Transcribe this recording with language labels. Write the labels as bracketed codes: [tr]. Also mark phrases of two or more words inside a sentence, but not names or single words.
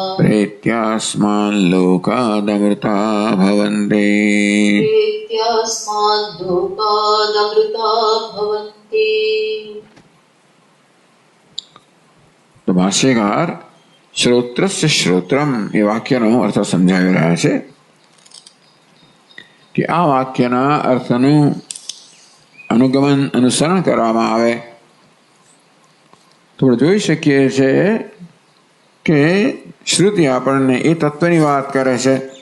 [sa] प्रेत्यास्माल्लोकादमृता भवन्ति प्रेत्यास्माल्लोकादमृता भवन्ति। [gu] તો ભાષ્યકાર [sa] श्रोत्रस्य श्रोत्रम [gu] ये વાક્યનો અર્થ સમજાવી રહ્યા છે કે આ વાક્યના અર્થનું અનુગમન અનુસરણ કરવામાં આવે તો જોઈ શકીએ છે કે શ્રુતિ આપણને એ તત્વની વાત કરે છે